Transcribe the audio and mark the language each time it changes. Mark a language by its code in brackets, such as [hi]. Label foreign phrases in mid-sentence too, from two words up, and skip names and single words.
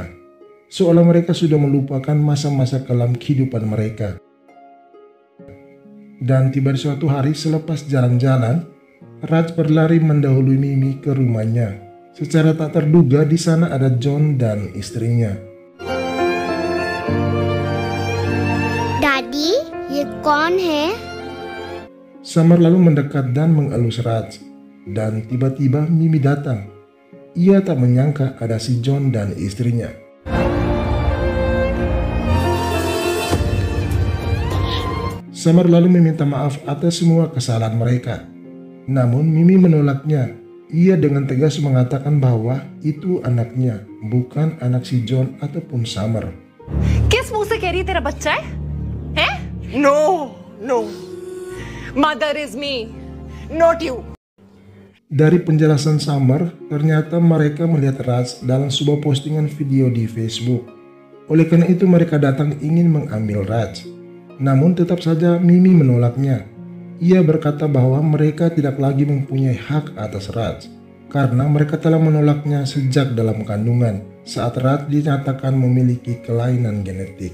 [id] Seolah mereka sudah melupakan masa-masa kelam kehidupan mereka. Dan tiba di suatu hari selepas jalan-jalan, Raj berlari mendahului Mimi ke rumahnya. Secara tak terduga di sana ada John dan istrinya. [hi] दादी ये कौन है? [id] Samar lalu mendekat dan mengelus Raj. Dan tiba-tiba Mimi datang. Ia tak menyangka ada si John dan istrinya. Samar lalu meminta maaf atas semua kesalahan mereka. Namun Mimi menolaknya. Ia dengan tegas mengatakan bahwa itu anaknya, bukan anak si John ataupun Samar. [hi] किस मुंह से कह रही है तेरा बच्चा है? हैं? [en] No, no. Mother is me, not you. [id] Dari penjelasan Samar, ternyata mereka melihat Raj dalam sebuah postingan video di Facebook. Oleh karena itu mereka datang ingin mengambil Raj. Namun tetap saja Mimi menolaknya. Ia berkata bahwa mereka tidak lagi mempunyai hak atas Raj, karena mereka telah menolaknya sejak dalam kandungan saat Raj dinyatakan memiliki kelainan genetik.